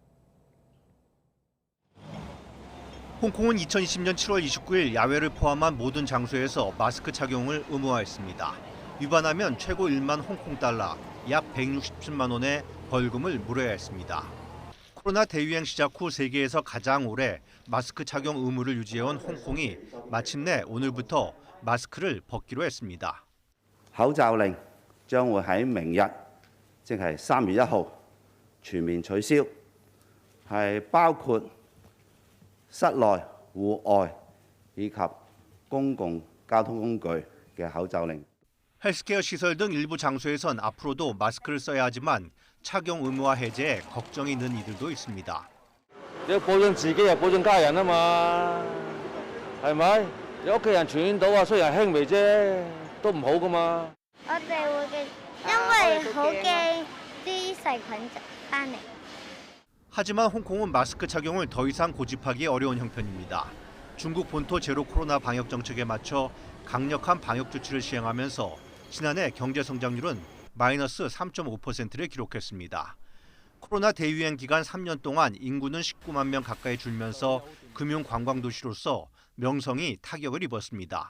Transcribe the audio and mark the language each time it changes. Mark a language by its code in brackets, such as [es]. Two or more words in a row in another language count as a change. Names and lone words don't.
[ko] 홍콩은 2020년 7월 29일 야외를 포함한 모든 장소에서 마스크 착용을 의무화했습니다. 위반하면 최고 1만 홍콩 달러, 약 167만 원의 벌금을 물어야 했습니다. 코로나 대유행 시작 후 세계에서 가장 오래 마스크 착용 의무를 유지해온 홍콩이 마침내 오늘부터 마스크를 벗기로 했습니다. [yue] 口罩令將會喺明日，即係3月1號全面取消，係包括室內、戶外以及公共交通工具嘅口罩令。 [ko] 헬스케어 시설 등 일부 장소에선 앞으로도 마스크를 써야 하지만 착용 의무화 해제에 걱정이 있는 이들도 있습니다. [yue] 保障自己又保障家人啊嘛，係咪？你屋企人傳染到啊，雖然係輕微啫，都唔好噶嘛。我哋會嘅，因為好驚啲細菌翻嚟。 [ko] 하지만 홍콩은 마스크 착용을 더 이상 고집하기 어려운 형편입니다. 중국 본토 제로 코로나 방역 정책에 맞춰 강력한 방역 조치를 시행하면서 지난해 경제 성장률은 마이너스 3.5%를 기록했습니다. 코로나 대유행 기간 3년 동안 인구는 19만 명 가까이 줄면서 금융 관광 도시로서 명성이 타격을 입었습니다.